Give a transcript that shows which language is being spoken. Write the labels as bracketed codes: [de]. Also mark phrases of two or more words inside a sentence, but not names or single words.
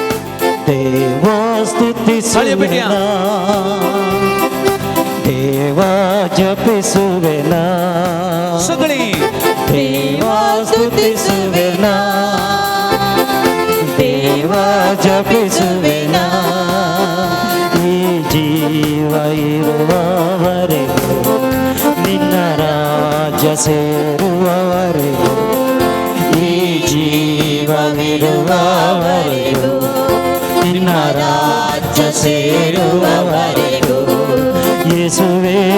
[kok] देवा स्तुती थाळयो पेटया देवा जपे सुवेना सगळीं देवा स्तुती सुवेना देवा जपे सुवेना [kn] ಈ ಜೀವ ಇರುವವರೆಗೂ ನಿನ್ನ ರಾಜ್ಯ ಸೇರುವವರೆಗೂ ಈ ಜೀವವಿರುವವರೆಗೂ ನಿನ್ನ ರಾಜ್ಯ ಸೇರುವವರೆಗೂ ಯೇಸುವೇ